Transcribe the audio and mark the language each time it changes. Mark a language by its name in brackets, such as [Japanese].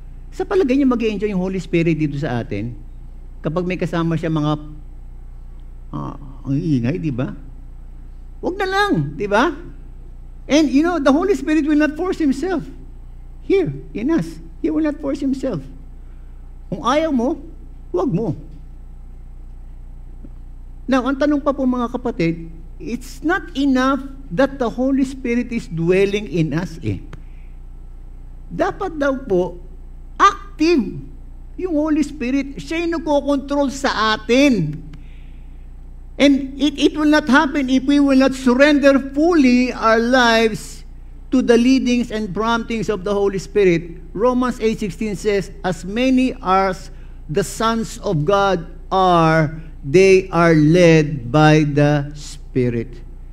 [Filipino] Sa palagay niyo mag-i-enjoy yung Holy Spirit dito sa atin kapag may kasama siya mga ang iingay, di ba? Huwag na lang, di ba? [English] And you know, the Holy Spirit will not force Himself here in us. He will not force Himself. [Filipino] Kung ayaw mo, huwag mo. [English] Now, [Filipino] ang tanong pa po, mga kapatid, [English] it's not enough that the Holy Spirit is dwelling in us eh. [Filipino] Dapat daw po, active yung Holy Spirit. Siya yung nagkocontrol sa atin. [English] And it will not happen if we will not surrender fully our lives to the leadings and promptings of the Holy Spirit. Romans 8:16 says, as many as the sons of God are, they are led by the Spirit.